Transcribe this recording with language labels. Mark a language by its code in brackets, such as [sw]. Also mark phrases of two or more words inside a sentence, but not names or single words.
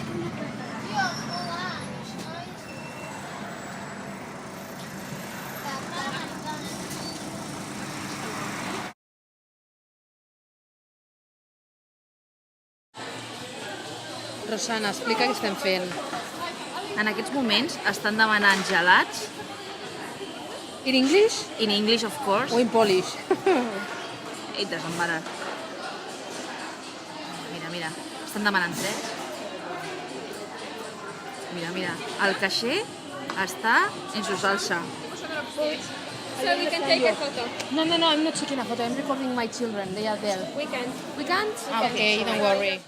[ca] Rosana, explica què estem fent. En aquests moments estan demanant gelats, [en] In English in English of course, o in Polish? it doesn't matter. [ca] Mira, estan demanant 3. Mira, el caixer està [es] en su salsa. [en] So we can take a photo. No, I'm not taking a photo. I'm recording my children. They are there. We can. We can't? Okay, don't worry.